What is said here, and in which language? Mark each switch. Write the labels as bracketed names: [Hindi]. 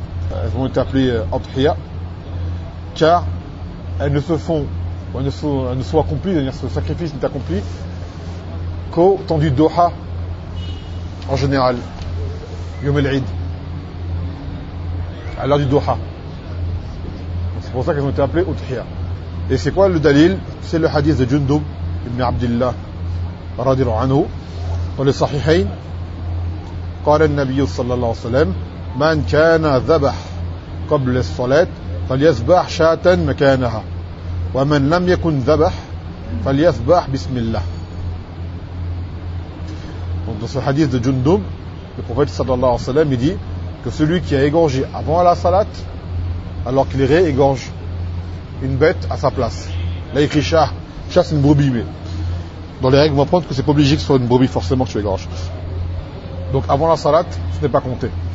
[French] Elles ont été appelées Udhiya. Car elles ne se font, elles ne sont accomplies, c'est-à-dire ce sacrifice n'est accompli qu'au temps du Doha en général. Yom el-Eid, à l'heure du Doha. C'est pour ça qu'elles ont été appelées Udhiya. Et c'est quoi le dalil? C'est le hadith de Jundub ibn Abdillah radiallahu anhu dans le Sahihayn. [Arabic] قال النبي صلى الله عليه وسلم: من كان ذبح قبل الصلاة فليذبح شاة مكانها ومن لم يكن ذبح فليذبح بسم الله. [French] Donc dans ce hadith de Jundub, Le prophète sallallahu alayhi wa sallam, il dit que celui qui a égorgé avant la salat, alors qu'il réégorge une bête à sa place. Là, il écrit chat. Chat, c'est une brebis, mais dans les règles, on va apprendre que c'est pas obligé que ce soit une brebis, forcément, que tu égorges. Donc, avant la salat, ce n'est pas compté.